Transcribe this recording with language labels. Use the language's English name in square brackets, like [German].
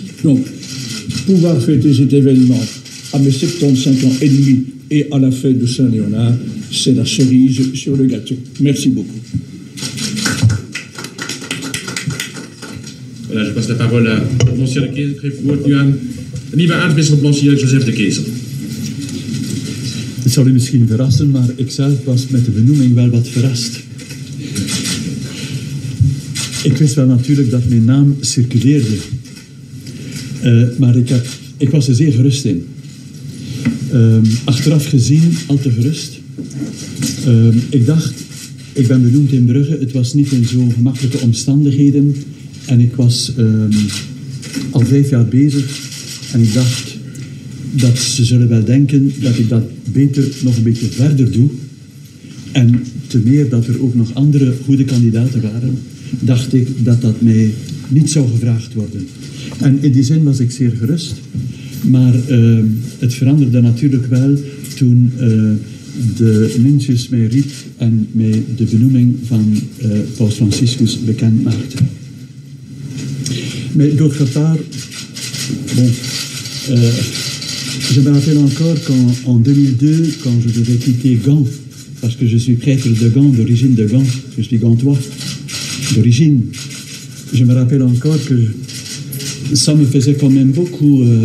[French] Donc, pouvoir fêter cet événement à mes 75 ans et demi et à la fête de Saint-Léonard, c'est la cerise sur le gâteau. Merci beaucoup. Voilà, je passe la parole à Monseigneur de Kezel. [Dutch] Ik geef het woord nu aan de nieuwe aartsbisschop, Monseigneur Joseph de Kezel. Het zal u misschien verrassen, maar ik zelf was met de benoeming wel wat verrast. Ik wist wel natuurlijk dat mijn naam circuleerde. Maar ik was er zeer gerust in. Achteraf gezien al te gerust. Ik dacht, ik ben benoemd in Brugge. Het was niet in zo gemakkelijke omstandigheden. En ik was al 5 jaar bezig. En ik dacht dat ze zullen wel denken dat ik dat beter nog een beetje verder doe. En te meer dat er ook nog andere goede kandidaten waren, dacht ik dat dat mij niet zou gevraagd worden. En in die zin was ik zeer gerust. Maar het veranderde natuurlijk wel toen de nuntius mij riep en mij de benoeming van Paus Franciscus bekend maakte. [French] Mais d'autre part, bon, je me rappelle encore qu'en 2002, quand je devais quitter Gand, parce que je suis prêtre de Gand, d'origine de Gand, je suis gantois d'origine, je me rappelle encore que ça me faisait quand même beaucoup,